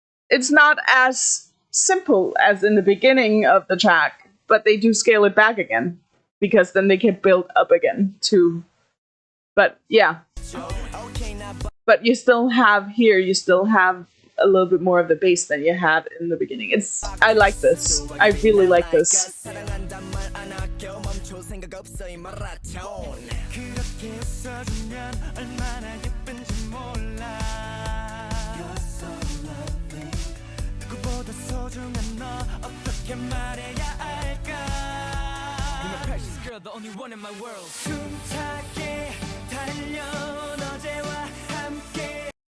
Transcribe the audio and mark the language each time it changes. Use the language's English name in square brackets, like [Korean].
[English] It's not as simple as in the beginning of the track, but they do scale it back again because then they can build up again too. But yeah, but you still have a little bit more of the bass than you had in the beginning. I like this. I really like this. [Korean] 사랑한단 말 안 아껴 멈출 생각 없어 이 마라톤. 그렇게 웃어주면 얼마나 예쁜지 몰라. [English] You're so lovely. [Korean] 누구보다 소중한 너 어떻게 말해야 할까. [English] You're my precious girl, the only one in my world. [Korean] 숨차게 달려 어제와 함께.